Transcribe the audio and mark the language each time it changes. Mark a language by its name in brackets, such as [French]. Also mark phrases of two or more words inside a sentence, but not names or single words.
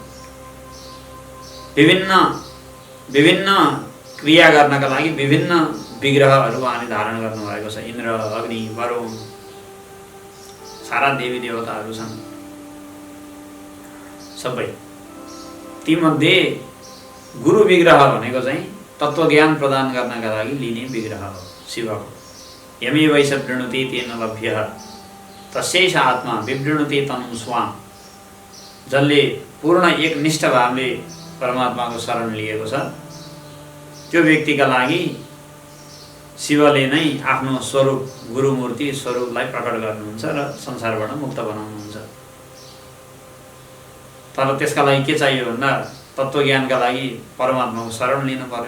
[Nepali] विभिन्न विभिन्न क्रिया गर्नका लागि विभिन्न विग्रहहरू उहाँले धारण गर्नुभएको छ। इन्द्र, अग्नि, वरुण, सारा देवी देवताहरू छन् सबै। तीमध्ये गुरु विग्रह भनेको चाहिँ तत्त्वज्ञान प्रदान गर्नका लागि लिने विग्रह हो शिवको। [Sanskrit] यमे वैश वृणुते तेन लभ्यः तस्यैष आत्मा विवृणुते तनुं स्वाम। [Nepali] जसले पूर्ण एकनिष्ठ भावले परमात्माको शरण लिएको छ त्यो व्यक्तिका लागि शिवले नै आफ्नो स्वरूप, गुरुमूर्ति स्वरूपलाई प्रकट गर्नुहुन्छ र संसारबाट मुक्त बनाउनुहुन्छ। तर त्यसका लागि के चाहियो भन्दा तत्त्वज्ञानका लागि परमात्माको शरण लिनु पर्यो।